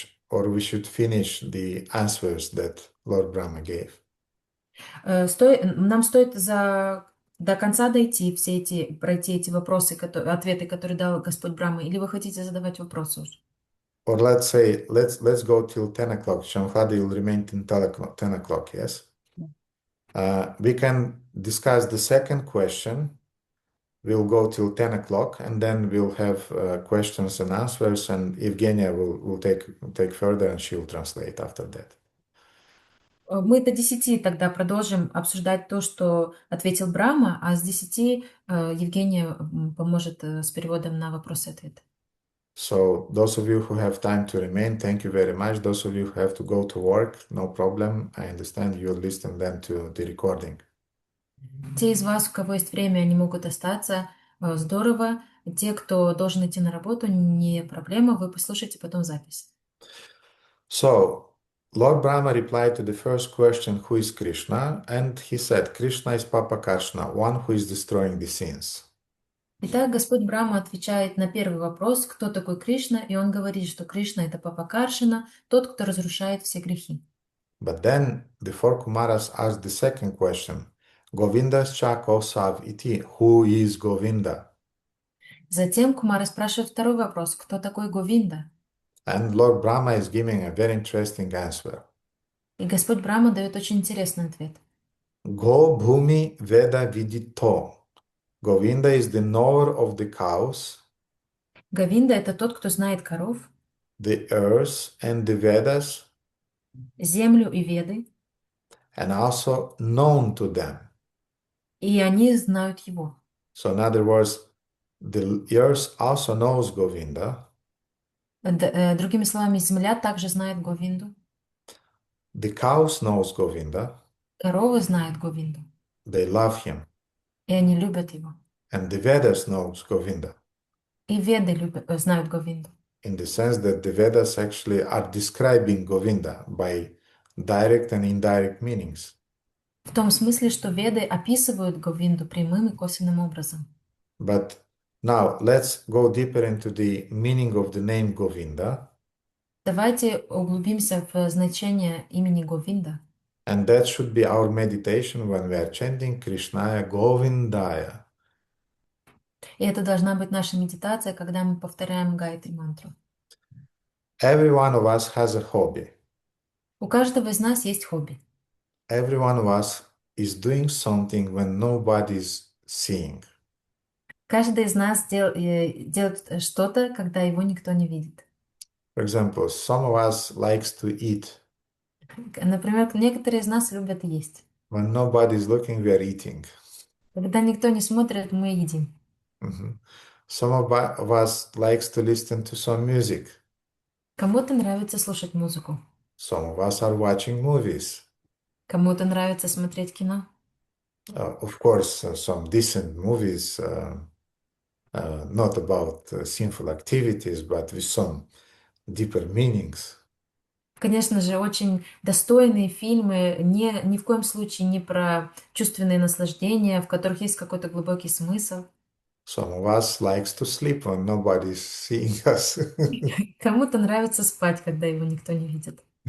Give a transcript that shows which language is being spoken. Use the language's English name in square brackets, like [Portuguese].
[English] or we should finish the answers that Lord Brahma gave. [Russian] Нам стоит до конца пройти эти вопросы, ответы, которые дал Господь Брахма, или вы хотите задавать вопросы уже? [English] Or let's say, let's go till 10 o'clock. Shamhadi will remain till 10 o'clock, yes? We can discuss the second question. We'll go till 10 o'clock, and then we'll have questions and answers, and Evgenia will take further, and she'll translate after that. [Russian] Мы до 10 тогда продолжим обсуждать то, что ответил Брахма, а с 10 Евгения поможет с переводом на вопросы и ответы. [English] So those of you who have time to remain, thank you very much. Those of you who have to go to work, no problem. I understand you'll listen then to the recording. [Russian] Те из вас, у кого есть время, они могут остаться. Здорово. Те, кто должен идти на работу, не проблема, вы послушайте потом запись. [English] So Lord Brahma replied to the first question, who is Krishna? And he said, Krishna is Papa Karshna, one who is destroying the sins. [Russian] Итак, Господь Брахма отвечает на первый вопрос, кто такой Кришна, и он говорит, что Кришна — это Папа Каршина, тот, кто разрушает все грехи. [English] But then the four Kumaras asked the second question, [Sanskrit] Govindascha Kosav iti, [English] who is Govinda? [Russian] Затем Кумара спрашивает второй вопрос, кто такой Говинда? [English] And Lord Brahma is giving a very interesting answer. [Russian] И Господь Брахма дает очень интересный ответ. [Sanskrit] Go Bhumi Veda Vidito. [English] Govinda is the knower of the cows, [Russian] Говинда — это тот, кто знает коров, [English] the earth, and the Vedas, [Russian] землю и Веды, [English] and also known to them. [Russian] и они знают его. [English] So in other words, the earth also knows Govinda, [Russian] Другими словами, земля также знает Говинду, [English] the cows knows Govinda, [Russian] коровы знают Говинду, [English] they love him, [Russian] и они любят его. [English] and the Vedas knows Govinda, [Russian] И Веды знают Говинду. [English] in the sense that the Vedas actually are describing Govinda by direct and indirect meanings. [Russian] В том смысле, что Веды описывают Говинду прямым и косвенным образом. [English] But now let's go deeper into the meaning of the name Govinda, [Russian] Давайте углубимся в значение имени Говинда. [English] and that should be our meditation when we are chanting [Sanskrit] Krishnaya Govindaya. [Russian] И это должна быть наша медитация, когда мы повторяем Гайатри мантру. [English] Every one of us has a hobby. [Russian] У каждого из нас есть хобби. [English] Every one of us is doing something when nobody's seeing. [Russian] Каждый из нас делает что-то, когда его никто не видит. [English] For example, some of us likes to eat. [Russian] Например, некоторые из нас любят есть. [English] When nobody's looking, we are eating. [Russian] Когда никто не смотрит, мы едим. [English] Some of us likes to listen to some music. [Russian] Кому-то нравится слушать музыку. [English] Some of us are watching movies. [Russian] Кому-то нравится смотреть кино. [English] Of course, some decent movies, not about sinful activities, but with some deeper meanings. [Russian] Конечно же, очень достойные фильмы, ни в коем случае не про чувственные наслаждения, в которых есть какой-то глубокий смысл. [English] Some of us likes to sleep when nobody's seeing us. [Russian] Кому-то нравится спать, когда его никто не видит.